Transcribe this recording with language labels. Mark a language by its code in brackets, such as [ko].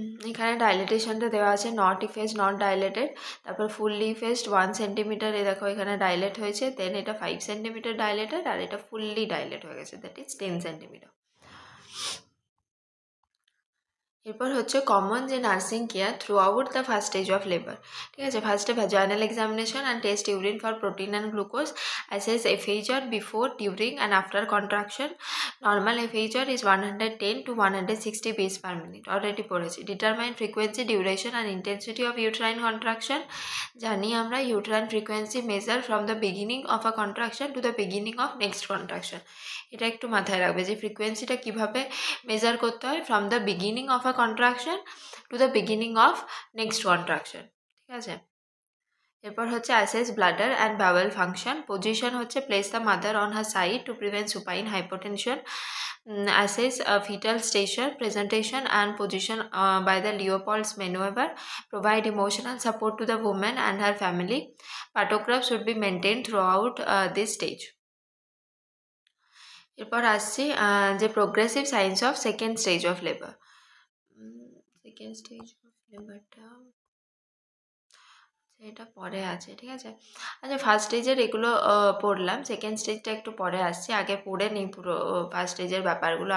[bn] এখানে ডাইলেটেশনটা দেওয়া আছে, নট ইফেজ নট ডাইলেটেড, তারপর ফুললি ইফেজড 1 সেন্টিমিটার, এ দেখো এখানে ডাইলেট হয়েছে, দেন এটা 5 সেন্টিমিটার ডাইলেটেড, আর এটা ফুললি ডাইলেট হয়ে গেছে, দ্যাট ইজ 10 সেন্টিমিটার। [en] এরপর হচ্ছে কমন যে nursing care throughout the first stage of labour. ঠিক আছে, ফার্স্টে vaginal examination and test urine for protein and glucose, assess FHR before, during and after contraction. Normal FHR is 110 to 160 beats per minute, [bn] already পড়েছি। [en] Determine frequency, duration and intensity of uterine contraction. জানি আমরা uterine frequency measure from the beginning of a contraction to the beginning of next contraction. [bn] এটা একটু মাথায় রাখবে যে ফ্রিকোয়েন্সিটা কীভাবে measure করতে হয়, [en] From the beginning of a contraction to the beginning of next contraction. ঠিক আছে, এরপর হচ্ছে assess bladder and bowel function. Position হচ্ছে place the mother on her side to prevent supine hypotension. Assess fetal stature, presentation and position by the Leopold's maneuver. Provide emotional support to the woman and her family. Pantograph should be maintained throughout this stage. এরপর আসছি যে progressive signs of second stage of labour. [bn] Second stage of লেবারটা এটা পরে আছে। ঠিক আছে, আচ্ছা first স্টেজের এগুলো পড়লাম, সেকেন্ড স্টেজটা একটু পরে আসছি, আগে পড়ে নিই পুরো ফার্স্ট স্টেজের ব্যাপারগুলো।